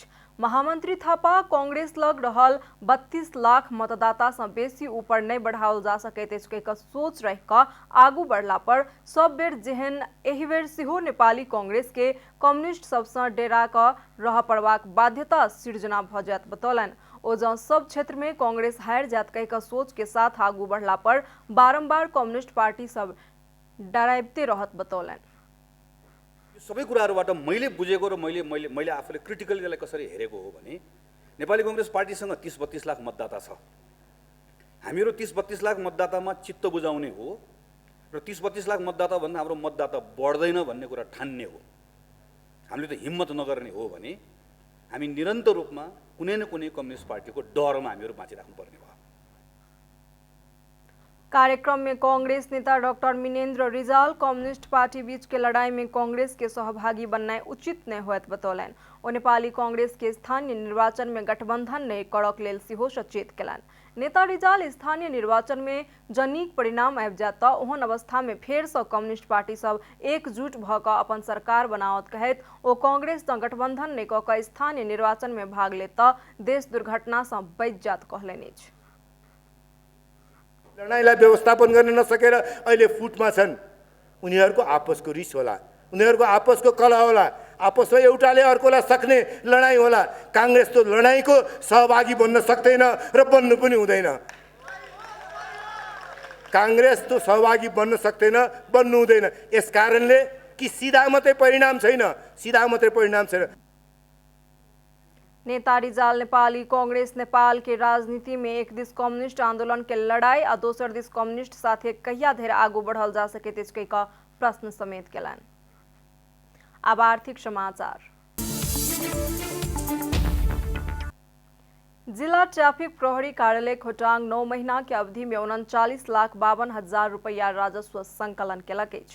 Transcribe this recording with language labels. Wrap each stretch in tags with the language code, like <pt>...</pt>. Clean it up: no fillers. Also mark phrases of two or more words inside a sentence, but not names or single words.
<mai>महामंत्री थापा कांग्रेस लग रहल 32 लाख मतदाता से बेसी ऊपर नहीं बढ़ाओल जा सकैत अछि कहि सोच रहि क आगू बढ़ला पर सब बेर जेहन एहि बेर सेहो नेपाली कांग्रेस के कम्युनिस्ट सबसे डेरा क रह पड़बाक बाध्यता सृजना भ जायत बतौलनि। ओ जँ सब क्षेत्र में कांग्रेस हार जायत कहि क सोच के साथ आगू बढ़ला पर बारंबार कम्युनिस्ट पार्टी सब डराइबते रहत बतौलनि।</mai> <ne>सबै कुराहरुबाट मैले बुझेको र मैले आफूले क्रिटिकली यसलाई कसरी हेरेको हो भने नेपाली कांग्रेस पार्टीसँग 30-32 लाख मतदाता छ। हामीहरू 30-32 लाख मतदातामा चित्त बुझाउने हो र 30-32 लाख मतदाता भन्दा हाम्रो मतदाता बढ्दैन भन्ने कुरा ठान्ने हो। हामीले त हिम्मत नगर्ने हो भने हामी निरन्तर रूपमा कुनै न कुनै कम्युनिस्ट पार्टीको डरमा हामीहरू बाँचिराख्नु पर्ने भयो।</ne> <mai>कार्यक्रम में कांग्रेस नेता डॉक्टर मिनेन्द्र रिजाल कम्युनिस्ट पार्टी बीच के लड़ाई में कांग्रेस के सहभागी बनना उचित नहीं होयत बतौलनि। ओ नेपाली कांग्रेस के स्थानीय निर्वाचन में गठबंधन नहीं करक लेल सेहो सचेत केलनि। नेता रिजाल स्थानीय निर्वाचन में जनीक परिणाम आबि जायत त ओहन अवस्था में फेर से कम्युनिस्ट पार्टी सब एकजुट भ क अपन सरकार बनावत कहैत ओ कांग्रेस सँ गठबंधन नहीं क क स्थानीय निर्वाचन में भाग लेत त देश दुर्घटना सँ बचि जात कहलनि अछि।</mai> <ne>लडाईँलाई व्यवस्थापन गर्न नसकेर अहिले फुटमा छन्। उनीहरूको आपसको रिस होला, उनीहरूको आपसको कलह होला, आपसमा एउटाले अर्कोलाई सक्ने लडाईँ होला। कांग्रेस तो लडाईँको सहभागी बन्न सक्दैन र बन्नु पनि हुँदैन। कांग्रेस तो सहभागी बन्न सक्दैन, बन्नु हुँदैन। यस कारणले कि सीधा मात्रै परिणाम छैन, सीधा मात्रै परिणाम छैन।</ne> <mai>नेता रिजाल नेपाली कांग्रेस नेपाल के राजनीति में एक दिस कम्युनिस्ट आंदोलन के लड़ाई आ दोसर दिस कम्युनिस्ट साथे कहिया धरि आगू बढ़ल जा सकैत अछि कहि प्रश्न समेत केलनि। अब आर्थिक समाचार। जिला ट्रैफिक प्रहरी कार्यालय खोटांग 9 महीना के अवधि में 39,52,000 रुपया राजस्व संकलन केलक अछि।</mai>